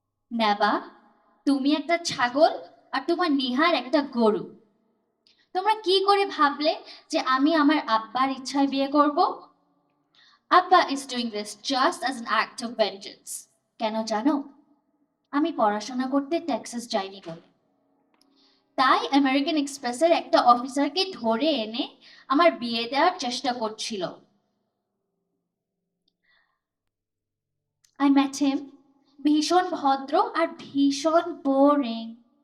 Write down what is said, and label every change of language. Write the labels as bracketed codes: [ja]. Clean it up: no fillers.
[bn] নেবা, তুমি একটা ছাগল আর তোমার নিহার একটা গরু। তোমরা কি করে ভাবলে যে আমি আমার আব্বার ইচ্ছায় বিয়ে করব? [en] আব্বা is doing this just as an act of vengeance. [bn] কেন জানো? আমি পড়াশোনা করতে টেক্সাস যাইনি বলে। তাই আমেরিকান এক্সপ্রেসের একটা অফিসারকে ধরে এনে আমার বিয়ে দেওয়ার চেষ্টা করছিল। [en] I met him. [bn] ভীষণ ভদ্র আর ভীষণ বোরিং।